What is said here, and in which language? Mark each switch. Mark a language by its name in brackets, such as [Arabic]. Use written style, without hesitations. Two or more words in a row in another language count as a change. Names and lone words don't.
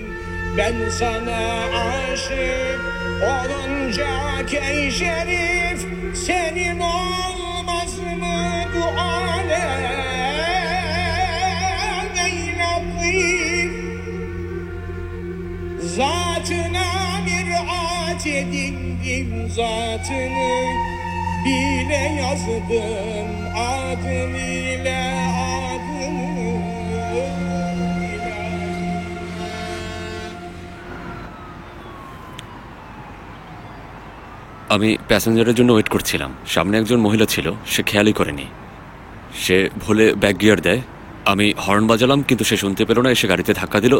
[Turkish] Ben sana aşık olunca ey şerif senin olmaz mı duan ey latif. Zatına miraç edindim zatını bile yazdım adım ile adını. [Bangla] আমি প্যাসেঞ্জারের জন্য ওয়েট করছিলাম। সামনে একজন মহিলা ছিল, সে খেয়ালই করেনি। সে ভুলে ব্যাক গিয়ার দেয়। আমি হর্ন বাজালাম কিন্তু সে শুনতে পেল না, এসে গাড়িতে ধাক্কা দিল।